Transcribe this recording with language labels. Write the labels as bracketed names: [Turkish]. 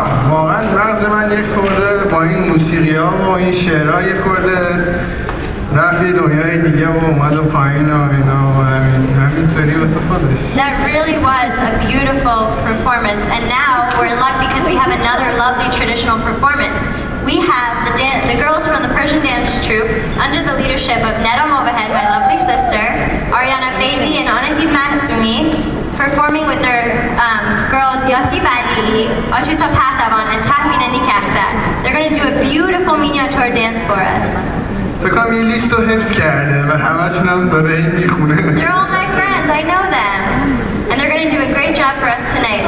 [Persian] واقعا مغز من یک خورده با این موسیقی ها و این شعرها یک خورده رفت یه دنیای دیگه و اومد و پایین و اینا و همینطوری واسه خودش. [English] That really was a beautiful performance, and now we're in luck because we have another lovely traditional performance. We have the girls from the Persian dance troupe under the leadership of Neda Movahed, my lovely sister, Ariana Faizi and Anahid Mahsumi, performing with their girls Yasi Badi, Ashusa Pahtavan, and Tahmina Nikakta. They're going to do a beautiful miniature dance for us. [Persian] فکر کنم یه لیست رو حفظ کرده و همه‌شون هم داره این میخونه. [English] They're all my friends, I know them. And they're going to do a great job for us tonight.